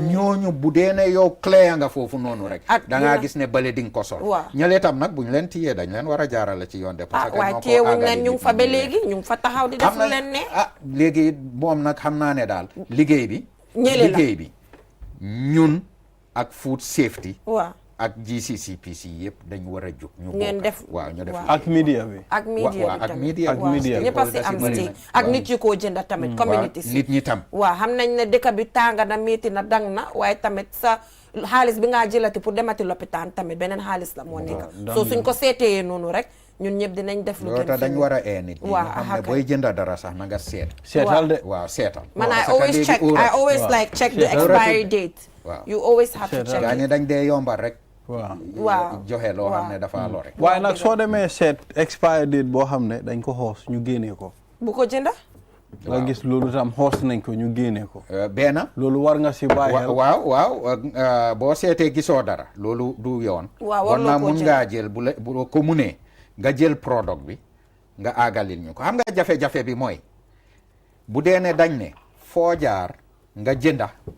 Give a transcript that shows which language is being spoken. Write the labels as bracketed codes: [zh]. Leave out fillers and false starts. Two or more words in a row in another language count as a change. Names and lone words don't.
[wo] ñooñu bu dee ne yow clé nga foofu noonu rek da ngaa gis ne bale di nga ko sol ñële tam nag buñ leen tiyee dañ leen war a jaarale ci yoon de [fr] parce que [wo] waaye téewuñ leen ñu ngi fa ba léegi ñu ngi fa taxaw di def lu leen ne léegi moom nag xam naa ne daal liggéey bi ñun ak [en] food safety [wo] ak GCCPC yëpp dañ war a jóg ñu ngeen def ñu def ak media bi ak media ñëpp a si am stake ak nit yi koo jënda tamit community si nit ñi tam waaw xam nañ ne dëkk bi tànga na métti na dang na waaye tamit sa xaalis bi ngaa jëlati pour demati lopitaan tamit beneen xaalis la moo nekk soo suñ ko seetee noonu rek ñun ñëpp dinañ def lu gën dañ war a nit ñi xam ne booy jënda dara sax na nga seetal de seetal [en] man I always check the expiry date you always have to check [wo] gaa ñi dañ dee yombal rek waaw joxe loo xam ne dafa lore waaye nag soo demee seet [en] expire date [wo] boo xam ne dañ ko xoos ñu génnee ko bu ko jënda nga gis loolu tam xoos nañ ko ñu génnee ko benn loolu war nga si bàyyi xel waaw boo seetee gisoo dara loolu du yoon war naa mun ngaa jël bu ko munee nga jël product bi nga àggalil ñu ko xam nga jafe-jafe bi mooy bu dee ne dañ ne foo jaar nga jënda